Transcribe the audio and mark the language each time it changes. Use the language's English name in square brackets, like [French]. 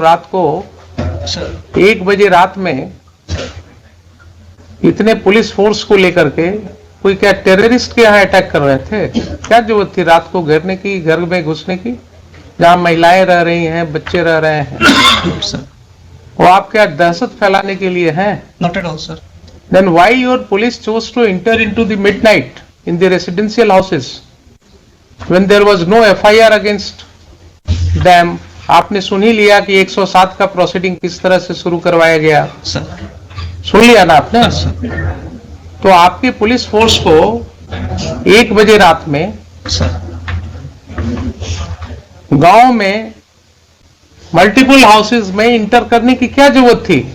[Hindi] रात को 1 बजे रात में इतने पुलिस फोर्स को लेकर के कोई क्या टेररिस्ट के यहाँ अटैक कर रहे थे? क्या जरूरत थी रात को घेरने की, घर में घुसने की, जहां महिलाएं रह रही हैं, बच्चे रह रहे हैं? वो आप क्या दहशत फैलाने के लिए हैं? [English] Not at all sir. Then why your police chose to enter into the midnight in the residential houses when there was no FIR against them? [Hindi] आपने सुन ही लिया कि 107 का प्रोसीडिंग किस तरह से शुरू करवाया गया, सुन लिया ना आपने? तो आपकी पुलिस फोर्स को 1 बजे रात में गांव में [English] multiple houses [Hindi] में इंटर करने की क्या जरूरत थी?